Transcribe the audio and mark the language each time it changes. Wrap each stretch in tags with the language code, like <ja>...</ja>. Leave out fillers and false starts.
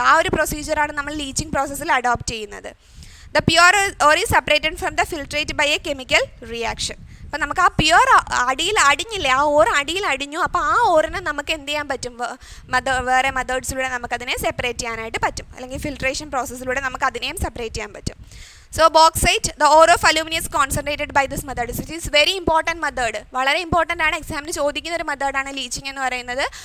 <ml>ആ ഒരു പ്രൊസീജിയറാണ് നമ്മൾ ലീച്ചിങ് പ്രോസസ്സിൽ അഡോപ്റ്റ് ചെയ്യുന്നത്.</ml> <en>The pure ore is separated from the filtrate by a chemical reaction.</en> <ml>അപ്പം നമുക്ക് ആ പ്യുവർ അടിയിൽ അടിഞ്ഞില്ലേ, ആ ഓർ അടിയിൽ അടിഞ്ഞു. അപ്പോൾ ആ ഓറിനെ നമുക്ക് എന്ത് ചെയ്യാൻ പറ്റും? വേറെ മെത്തേഡ്സിലൂടെ നമുക്കതിനെ സെപ്പറേറ്റ് ചെയ്യാനായിട്ട് പറ്റും, അല്ലെങ്കിൽ ഫിൽട്രേഷൻ പ്രോസസ്സിലൂടെ നമുക്ക് അതിനെയും സെപ്പറേറ്റ് ചെയ്യാൻ പറ്റും.</ml> <en>So bauxite, the ore of aluminum is concentrated by this method. It is very important method.</en> <ml>വളരെ ഇമ്പോർട്ടൻ്റ് ആണ്, എക്സാമിന് ചോദിക്കുന്ന ഒരു മെത്തേഡാണ് ലീച്ചിങ് എന്ന് പറയുന്നത്.</ml>